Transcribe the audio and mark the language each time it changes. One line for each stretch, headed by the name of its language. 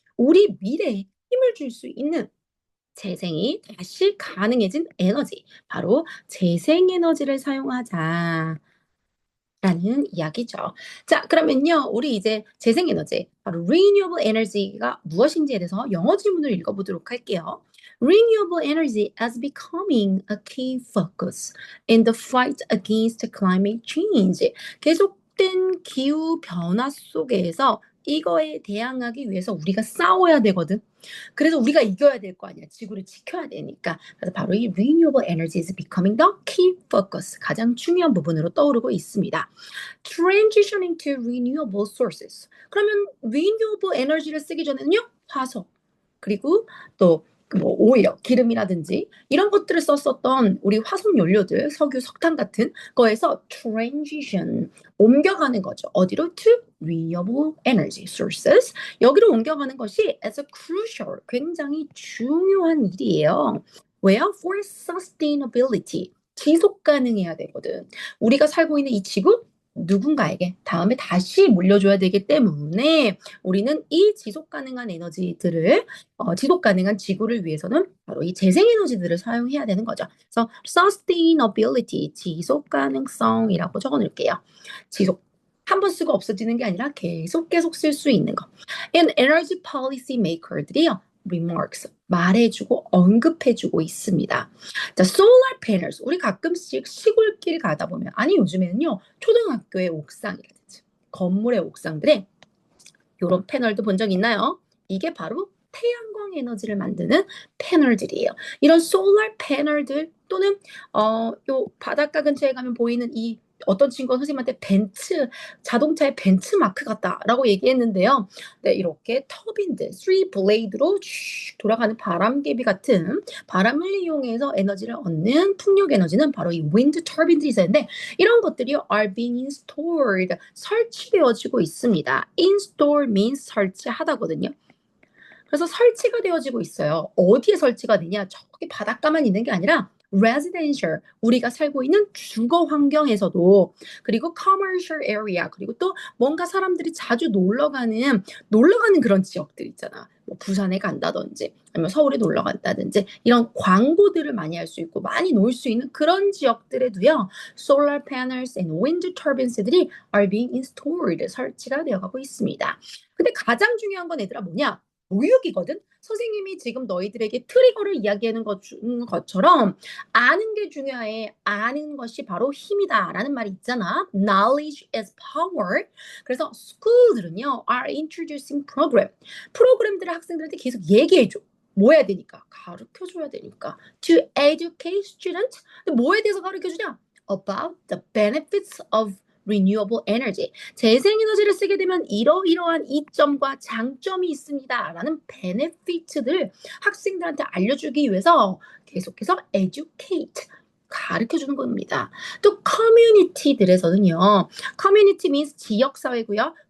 Korean: 우리 미래에 힘을 줄 수 있는 재생이 다시 가능해진 에너지. 바로 재생에너지를 사용하자. 라는 이야기죠. 자, 그러면요, 우리 이제 재생에너지, 바로 renewable energy가 무엇인지에 대해서 영어 지문을 읽어보도록 할게요.
English: Renewable energy is becoming a key focus in the fight against climate change.
Korean: 계속된 기후 변화 속에서 이거에 대항하기 위해서 우리가 싸워야 되거든. 그래서 우리가 이겨야 될 거 아니야. 지구를 지켜야 되니까. 그래서 바로 이 renewable energy is becoming the key focus. 가장 중요한 부분으로 떠오르고 있습니다.
English: Transitioning to renewable sources.
Korean: 그러면 renewable energy를 쓰기 전에는요, 화석. 그리고 또 오일러, 기름이라든지 이런 것들을 썼었던 우리 화석 연료들, 석유, 석탄 같은 거에서 transition, 옮겨가는 거죠. 어디로?
English: To renewable energy sources.
Korean: 여기로 옮겨가는 것이 as a crucial, 굉장히 중요한 일이에요. 왜요? For sustainability. 지속 가능해야 되거든. 우리가 살고 있는 이 지구, 누군가에게 다음에 다시 물려줘야 되기 때문에 우리는 이 지속 가능한 에너지들을 지속 가능한 지구를 위해서는 바로 이 재생에너지들을 사용해야 되는 거죠. 그래서 sustainability, 지속 가능성이라고 적어 놓을게요. 지속. 한 번 쓰고 없어지는 게 아니라 계속 쓸 수 있는 거.
English: And energy policy maker들이요.
Korean: remarks, 말해주고 언급해주고 있습니다. 자, solar panels. 우리 가끔씩 시골길 가다 보면, 아니 요즘에는요, 초등학교의 옥상이라든지 건물의 옥상들에 이런 패널도 본 적 있나요? 이게 바로 태양광 에너지를 만드는 패널들이에요. 이런 솔라 패널들 또는 요 바닷가 근처에 가면 보이는 이 어떤 친구가 선생님한테 벤츠, 자동차의 벤츠 마크 같다라고 얘기했는데요. 네, 이렇게 터빈들, 3블레이드로 돌아가는 바람개비 같은 바람을 이용해서 에너지를 얻는 풍력 에너지는 바로 이 윈드 터빈들이 있었는데 이런 것들이 are being installed, 설치되어지고 있습니다. install means 설치하다거든요. 그래서 설치가 되어지고 있어요. 어디에 설치가 되냐? 저기 바닷가만 있는 게 아니라 residential, 우리가 살고 있는 주거 환경에서도, 그리고 commercial area, 그리고 또 뭔가 사람들이 자주 놀러 가는 그런 지역들 있잖아. 뭐 부산에 간다든지 아니면 서울에 놀러 간다든지 이런 광고들을 많이 할 수 있고 많이 놀 수 있는 그런 지역들에도요. solar panels and wind turbines 들이 are being installed, 설치가 되어가고 있습니다. 근데 가장 중요한 건 얘들아 뭐냐? 교육이거든. 선생님이 지금 너희들에게 트리거를 이야기하는 것처럼 아는 게 중요해. 아는 것이 바로 힘이다라는 말이 있잖아.
English: Knowledge is power.
Korean: 그래서 school들은요 are introducing 프로그램들을 학생들한테 계속 얘기해줘. 뭐 해야 되니까? 가르쳐줘야 되니까.
English: To educate students. 뭐에 대해서 가르쳐주냐? About the benefits of renewable energy.
Korean: 재생에너지를 쓰게 되면 이러이러한 이점과 장점이 있습니다. 라는 베네피트들 학생들한테 알려주기 위해서 계속해서 educate, 가르쳐주는 겁니다. 또 커뮤니티들에서는요. 커뮤니티 means 지역사회고요.